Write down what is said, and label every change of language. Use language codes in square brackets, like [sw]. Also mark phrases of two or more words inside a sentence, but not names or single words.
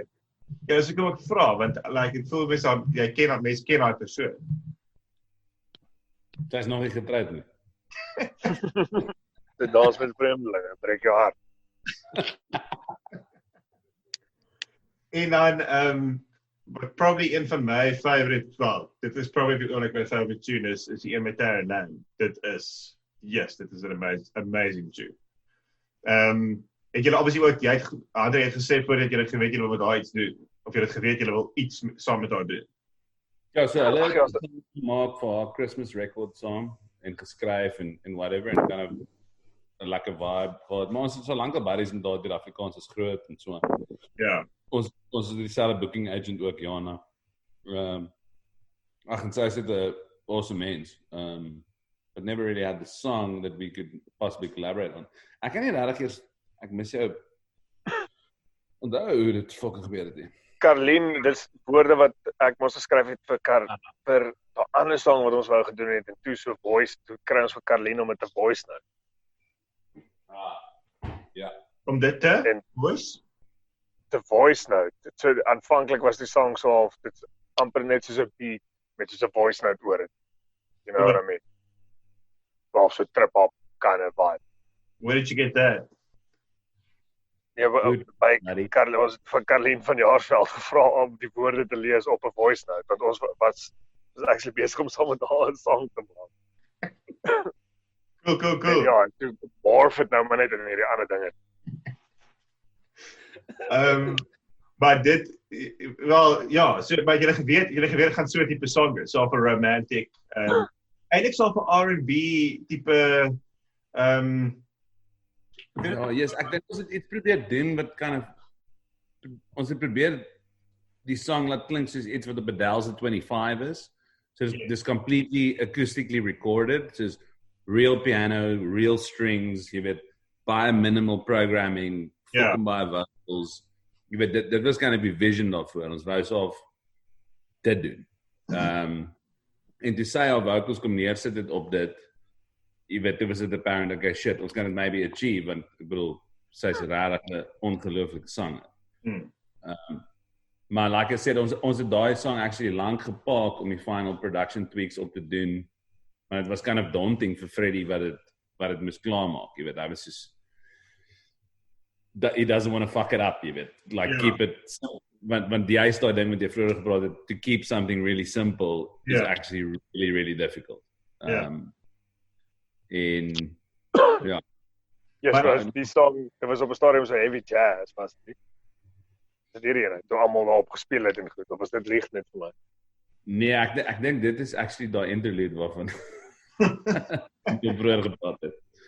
[af] Ja, as ek ook vra, want like ek voel mense jy ken mense ken daai persoon. Sy is nog nie getroud nie. Dit dans met vreemdelinge, breek jou hart. En dan [en] but probably [af] een van my favorite, well, dit is [en] probably one of my favorite tune [af] is die een met haar naam. Dit is dit is [en] an amazing tune. [af] Het julle obviously ook, Andre het gesê voordat julle geweet julle wil met haar iets doen, of julle het geweet julle wil iets saam met haar doen. Ja, so hulle het gemaak vir haar Christmas record saam en geskryf en whatever en [en] kind of [af] 'n lekker vibe gehad. Maar ons het so lank al buddies met daai Afrikaans is groot en so. Ja. Ons het dieselfde [en] booking agent [af] ook, Jana. En sy is dit 'n awesome mens. [en] But never really had the song that we could possibly collaborate on. [af] Ek kan nie regtig eers, ek mis jou onthou hoe dit fucking gebeur het nie. Carlien, dis woorde wat ek mos geskryf het vir 'n ander song wat ons wou gedoen het en toe so voice, toe kry ons vir Carlien om dit te voice nou. Ja. Om dit te voice? Te [en] voice note. [af] So aanvanklik was die song so half dit's amper net soos 'n beat met soos 'n [en] voice note [af] oor dit. [en] You know what I mean? [af] Half so [en] trip hop kind of vibe. Where did you get that? [af] Ja, by Carlien was van Carlien van Jaarsveld gevra om die woorde te lees op 'n [en] voice note [af] want ons was actually besig om saam met haar 'n song te maak. Cool. Ja, en toe morf het nou maar net in hierdie ander dinge. Maar dit, wel, ja, so, maar julle geweet gaan so 'n tipe song is, so of 'n romantic, eintlik so 'n R&B tipe, Ja, yes, ek dink ons het iets probeer doen wat ons het probeer die song laat klink soos iets wat op Adele's 25 is. [en] So it's completely acoustically recorded. So it's real piano, real strings, [af] jy weet, baie [en] minimal programming, [af] fucking baie vocals. Jy weet, dit was [en] kind of [af] die vision daarvoor. Ons wou so dit doen. En toe sy haar vocals kom neersit het op dit, jy weet, toe was dit apparent, okay, shit, ons kan dit [en] maybe achieve, [af] want ek bedoel, sy is regtig 'n ongelooflike sanger. [en] Maar like I said, [af] ons het daai song actually lank gepaak om die [en] final production tweaks [af] op te doen, maar het was [en] kind of daunting [af] vir Freddie wat het moes klaarmaak, jy weet, hy was soos, [en] he doesn't want to fuck it up, [af] jy weet, [en] like keep it, [af] want die daai ding wat jy vroeër gepraat het, [en] to keep something really simple is actually really, really difficult. [af] En ja. Yes, maar die song, dit was op 'n stadium so [en] heavy jazz, [af] was dit nie? Dit hierdie, toe almal daarop gespeel het en goed, of was dit lieg net vir my? Nee, ek dink dit is actually daai interlude waarvan jy vroeër gepraat het.